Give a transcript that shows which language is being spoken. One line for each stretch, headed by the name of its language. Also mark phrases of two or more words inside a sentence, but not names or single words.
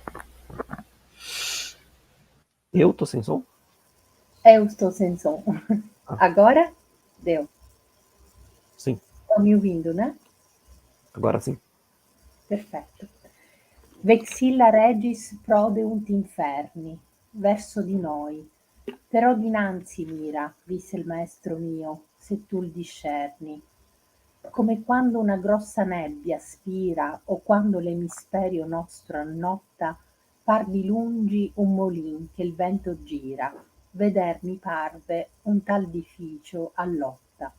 Portuguese: Eu estou sem som? Eu estou sem som. Agora? Deu. Sim. Estão me ouvindo, né? Agora sim. Perfetto.
Latin: Vexilla regis prodeunt inferni,
Italian: verso di noi. Però dinanzi mira, disse il maestro mio, se tu il discerni. Come quando una grossa nebbia spira o quando l'emisperio nostro annotta, par di lungi un molin che il vento gira, veder mi parve un tal edificio a lotta.